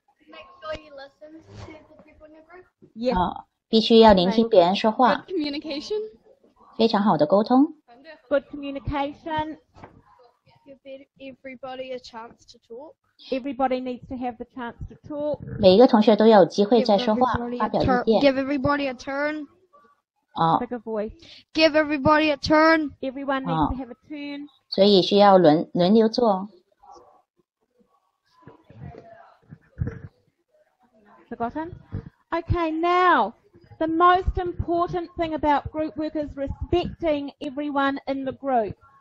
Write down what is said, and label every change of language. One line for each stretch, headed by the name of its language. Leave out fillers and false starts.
English: Make sure you listen to the people in your group. Yes.
Chinese: 必须要聆听别人说话.
English: Good communication.
Chinese: 非常好的沟通.
English: Good communication. Give everybody a chance to talk. Everybody needs to have the chance to talk.
Chinese: 每一个同学都要有机会在说话，发表意见.
English: Give everybody a turn. Bigger voice. Give everybody a turn. Everyone needs to have a turn.
Chinese: 所以需要轮流做.
English: Forgotten? Okay, now, the most important thing about group work is respecting everyone in the group.